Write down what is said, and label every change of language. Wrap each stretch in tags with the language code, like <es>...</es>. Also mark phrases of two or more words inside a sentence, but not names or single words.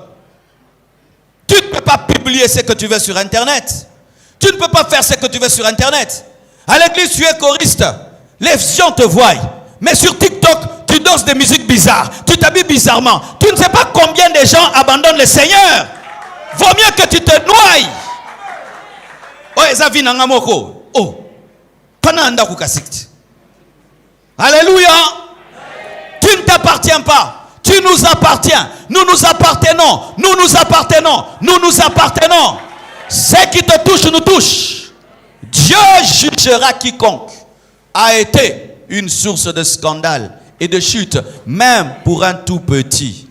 <fr>Tu ne peux pas publier ce que tu veux sur Internet. Tu ne peux pas faire ce que tu veux sur Internet. À l'église, tu es choriste. Les gens te voient. Mais sur TikTok, tu danses des musiques bizarres. Tu t'habilles bizarrement. Tu ne sais pas combien de gens abandonnent le Seigneur. Vaut mieux que tu te noies. Oh, Ezavi Nangamoko. Oh. Kananda kukasikti. Alléluia. Tu ne t'appartiens pas. Tu nous appartiens. Nous nous appartenons. Nous nous appartenons. Nous nous appartenons. Ce qui te touche nous touche. Dieu jugera quiconque a été une source de scandale et de chute, même pour un tout petit.</fr>